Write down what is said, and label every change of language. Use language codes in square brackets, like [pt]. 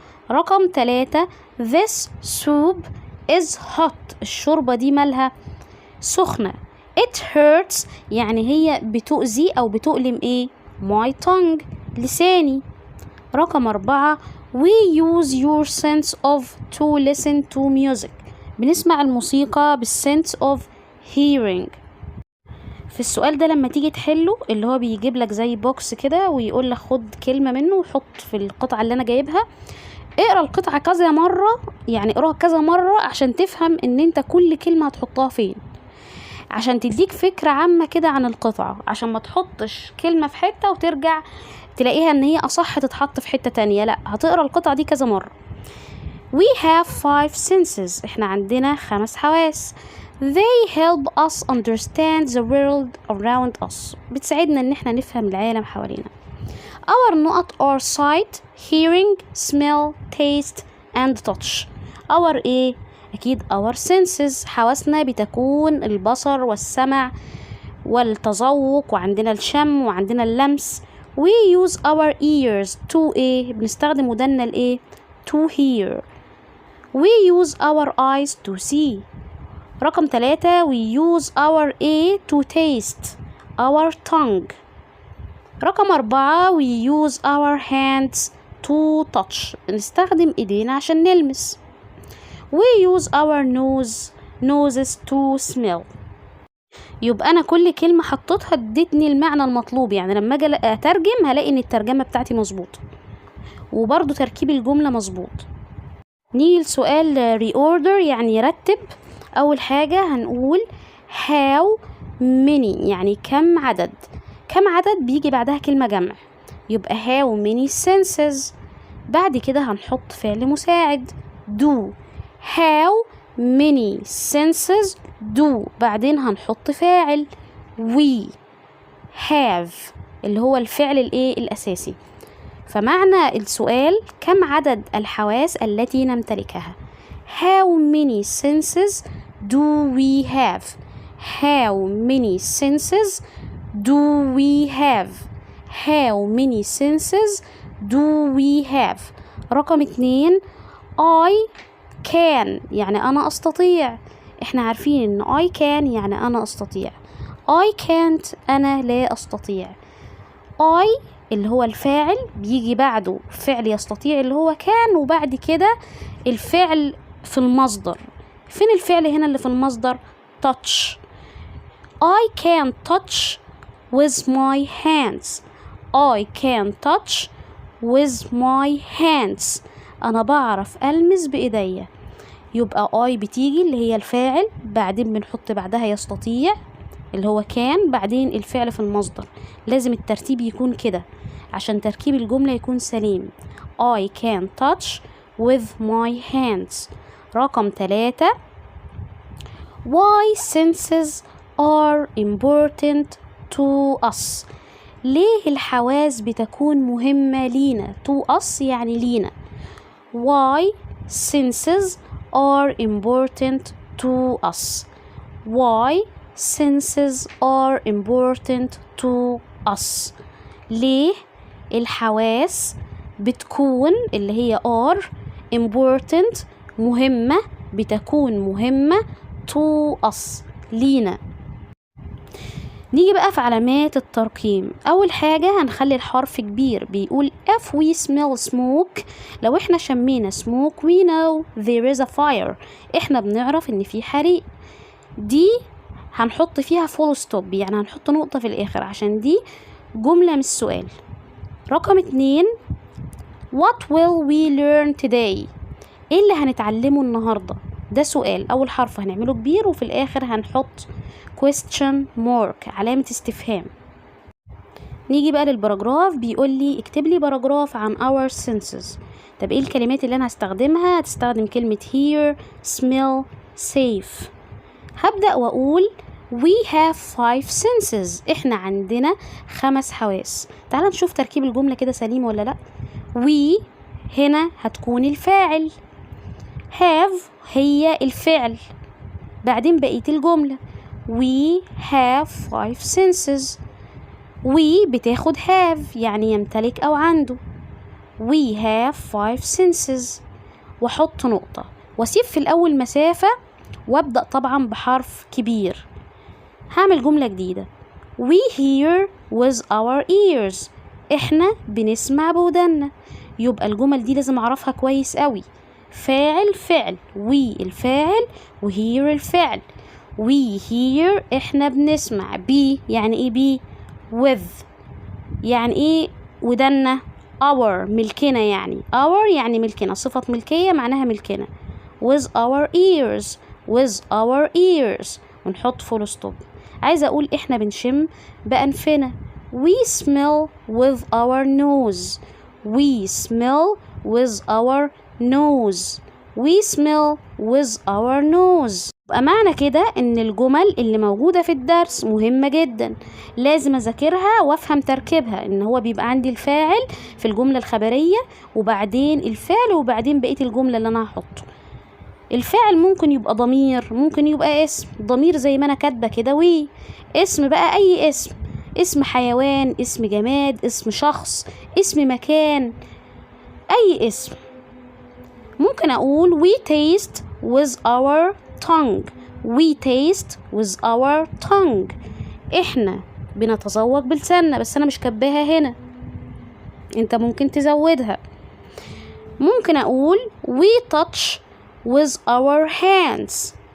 [ar] رقم 3 [en] this soup is hot. [ar] الشوربة دي مالها؟ سخنة. [en] it hurts [ar] يعني هي بتؤذي أو بتؤلم ايه؟ [en] my tongue، [ar] لساني. رقم 4 [en] we use your sense of to listen to music. [ar] بنسمع الموسيقى بال [en] sense of hearing. [ar] في السؤال ده لما تيجي تحله، اللي هو بيجيب لك زي بوكس كده ويقول لك خد كلمة منه وحط في القطعة اللي أنا جايبها. اقرا القطعة كذا مرة، يعني اقراها كذا مرة عشان تفهم ان انت كل كلمة هتحطها فين، عشان تديك فكرة عامة كده عن القطعة، عشان ما تحطش كلمة في حتة وترجع تلاقيها ان هي اصح تتحط في حتة تانية. لا، هتقرا القطعة دي كذا مرة. [en] we have 5 senses. [ar] احنا عندنا 5 حواس. [en] they help us understand the world around us. [ar] بتساعدنا ان احنا نفهم العالم حوالينا. [en] our [ar] نقط [en] are sight, hearing, smell, taste and touch. our [ar] ايه؟ اكيد [en] our senses. [ar] حواسنا بتكون البصر والسمع والتذوق، وعندنا الشم وعندنا اللمس. [en] we use our ears to [ar] ايه؟ بنستخدم ودنا الايه؟ [en] to hear. we use our eyes to see. [ar] رقم 3 [en] we use our [ar] ايه؟ [en] to taste. our tongue. [ar] رقم 4 [en] we use our hands to touch. [ar] نستخدم ايدينا عشان نلمس. [en] we use our noses to smell. [ar] يبقى انا كل كلمة حطيتها ادتني المعنى المطلوب، يعني لما اجي اترجم هلاقي ان الترجمة بتاعتي مظبوطة، وبرضو تركيب الجملة مظبوط. نيجي لسؤال reorder يعني رتب. اول حاجة هنقول [en] how many [ar] يعني كم عدد. كم عدد بيجي بعدها كلمة جمع، يبقى [en] how many senses. [ar] بعد كده هنحط فعل مساعد do. [en] how many senses do. [ar] بعدين هنحط فاعل [en] we have [ar] اللي هو الفعل الايه؟ الأساسي. فمعنى السؤال كم عدد الحواس التي نمتلكها. [en] how many senses do we have. how many senses do we have. how many senses do we have. [ar] رقم 2 [en] I can [ar] يعني أنا أستطيع. احنا عارفين ان [en] I can [ar] يعني أنا أستطيع. [en] I can't [ar] أنا لا أستطيع. I اللي هو الفاعل بيجي بعده فعل يستطيع اللي هو كان، وبعد كده الفعل في المصدر. فين الفعل هنا اللي في المصدر؟ touch. [en] I can touch with my hands. I can touch with my hands. [ar] أنا بعرف ألمس بإيديا. يبقى I بتيجي اللي هي الفاعل، بعدين بنحط بعدها يستطيع اللي هو كان، بعدين الفعل في المصدر. لازم الترتيب يكون كده عشان تركيب الجملة يكون سليم. [en] I can touch with my hands. [ar] رقم 3. [en] Why senses are important to us. [ar] ليه الحواس بتكون مهمة لينا؟ [en] to us [ar] يعني لينا. [en] Why senses are important to us. Why senses are important to us. [ar] ليه الحواس بتكون اللي هي [en] are important [ar] مهمة، بتكون مهمة [en] to us [ar] لينا. نيجي بقى في علامات الترقيم. أول حاجة هنخلي الحرف كبير، بيقول [en] if we smell smoke. [ar] لو احنا شمينا [en] smoke we know there is a fire. [ar] احنا بنعرف ان في حريق. دي هنحط فيها full stop، يعني هنحط نقطة في الآخر عشان دي جملة مش سؤال. رقم 2 [en] what will we learn today. [ar] ايه اللي هنتعلمه النهاردة؟ ده سؤال. أول حرف هنعمله كبير وفي الآخر هنحط [en] question mark [ar] علامة استفهام. نيجي بقى للباراجراف، بيقول لي اكتب لي باراجراف عن our senses. طب ايه الكلمات اللي انا هستخدمها؟ هتستخدم كلمة [en] hear, smell, safe. [ar] هبدأ واقول [en] we have 5 senses. [ar] احنا عندنا 5 حواس. تعال نشوف تركيب الجملة كده سليم ولا لا. we هنا هتكون الفاعل، have هي الفعل، بعدين بقية الجملة [en] we have 5 senses. [ar] we بتاخد have يعني يمتلك أو عنده. [en] we have 5 senses [ar] وحط نقطة واسيب في الأول مسافة وابدأ طبعا بحرف كبير. هعمل جملة جديدة [en] we hear with our ears. [ar] احنا بنسمع بودنا. يبقى الجمل دي لازم اعرفها كويس قوي. فاعل فعل، we الفاعل وhear الفعل. [en] we hear [ar] احنا بنسمع. be يعني ايه be؟ with يعني ايه ودنا؟ our ملكنا، يعني our يعني ملكنا، صفة ملكية معناها ملكنا. [en] with our ears with our ears [ar] ونحط [en] full stop. [ar] عايزة اقول احنا بنشم بأنفنا. [en] we smell with our nose. we smell with our nose. we smell with our nose. [ar] يبقى معنى كده ان الجمل اللي موجودة في الدرس مهمة جدا، لازم اذاكرها وافهم تركيبها. ان هو بيبقى عندي الفاعل في الجملة الخبرية، وبعدين الفعل، وبعدين بقية الجملة اللي انا هحطه. الفاعل ممكن يبقى ضمير، ممكن يبقى اسم. ضمير زي ما انا كاتبة كده وي. اسم بقى اي اسم، اسم حيوان، اسم جماد، اسم شخص، اسم مكان، اي اسم. ممكن اقول [en] we taste with our tongue. we taste with our tongue. [ar] احنا بنتذوق بلساننا، بس انا مش كاتباها هنا، انت ممكن تزودها. ممكن اقول [en] we touch with our hands.